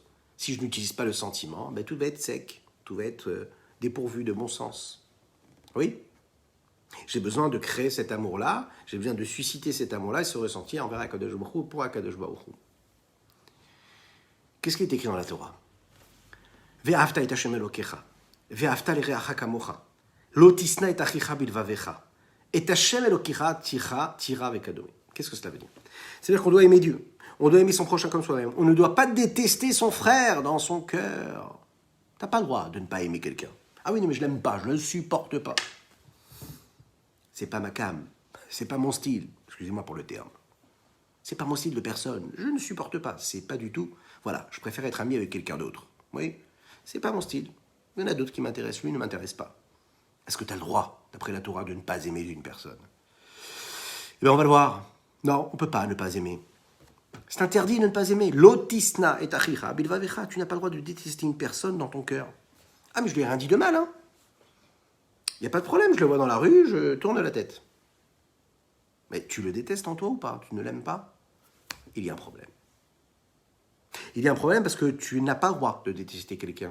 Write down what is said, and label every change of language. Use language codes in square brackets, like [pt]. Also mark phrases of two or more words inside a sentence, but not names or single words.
[fr] Si je n'utilise pas le sentiment, ben tout va être sec, tout va être dépourvu de bon sens. Oui? J'ai besoin de créer cet amour-là, j'ai besoin de susciter cet amour-là et ce ressenti envers [he] הקדוש ברוך הוא [fr] pour [he] הקדוש ברוך הוא. [fr] Qu'est-ce qui est écrit dans la Torah? [he] ואהבת את השם אלוקיך ואהבת לרעך כמוך לא תשנא את אחיך בלבבך את השם אלוקיך תירא וקדומי. [fr] Qu'est-ce que cela veut dire? C'est-à-dire qu'on doit aimer Dieu. On doit aimer son prochain comme soi-même. On ne doit pas détester son frère dans son cœur. Tu n'as pas le droit de ne pas aimer quelqu'un. Ah oui, mais je l'aime pas, je ne le supporte pas. C'est pas ma cam, c'est pas mon style. Excusez-moi pour le terme. C'est pas mon style de personne. Je ne supporte pas. C'est pas du tout. Voilà, je préfère être ami avec quelqu'un d'autre. Oui, c'est pas mon style. Il y en a d'autres qui m'intéressent. Lui ne m'intéresse pas. Est-ce que tu as le droit, d'après la Torah, de ne pas aimer une personne? Eh bien, on va le voir. Non, on ne peut pas ne pas aimer. C'est interdit de ne pas aimer. [he] לא תשנא את אחיך בלבבך. [fr] Tu n'as pas le droit de détester une personne dans ton cœur. Ah, mais je lui ai rien dit de mal, hein. Il n'y a pas de problème, je le vois dans la rue, je tourne la tête. Mais tu le détestes en toi ou pas? Tu ne l'aimes pas? Il y a un problème. Il y a un problème parce que tu n'as pas le droit de détester quelqu'un.